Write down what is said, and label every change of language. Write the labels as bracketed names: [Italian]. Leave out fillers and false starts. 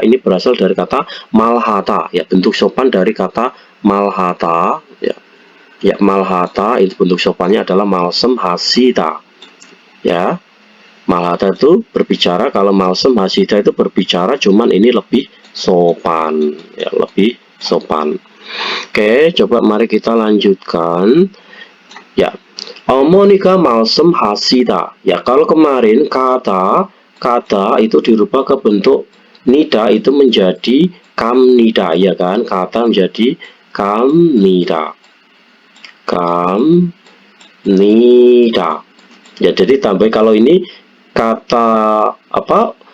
[Indonesian] Ini berasal dari kata 말하다 ya, bentuk sopan dari kata 말하다 ya. Ya, 말하다 itu bentuk sopannya adalah 말씀하시다. Ya. 말하다 itu berbicara, kalau 말씀하시다 itu berbicara, cuman ini lebih sopan ya, lebih sopan. Oke, coba mari kita lanjutkan. [Korean] Ya, 어머니가 말씀하시다. [Indonesian] Ya, kalau kemarin kata itu dirubah ke bentuk nida itu menjadi kamnida ya kan? Kata menjadi kamnida. Kamnida. Ya, jadi tambah kalau ini kata apa?